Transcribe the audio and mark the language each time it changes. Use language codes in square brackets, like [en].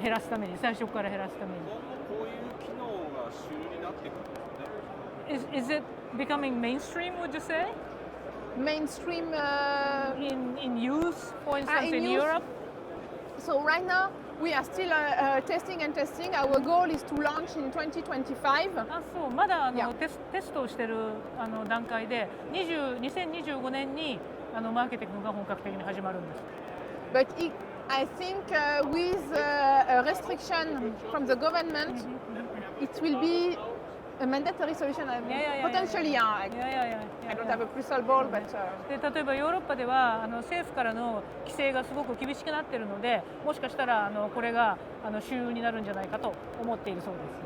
[ja] 減らすために、最初から減らすために。こういう機能が主流になってくるんですね。 [en] Is it becoming mainstream, would you say? Mainstream in use, for instance, in Europe? So right now We are still testing and testing. Our goal is to launch in 2025. [ja] あ、そう、まだいやテストをしている段階で、2025年にマーケティングが本格的に始まるんです。 [en] But I think with a restriction from the government, it will be a mandatory solution. Potentially, I don't have a crystal ball, but [ja] で例えばヨーロッパでは政府からの規制がすごく厳しくなっているので、もしかしたらこれが主流になるんじゃないかと思っているそうです。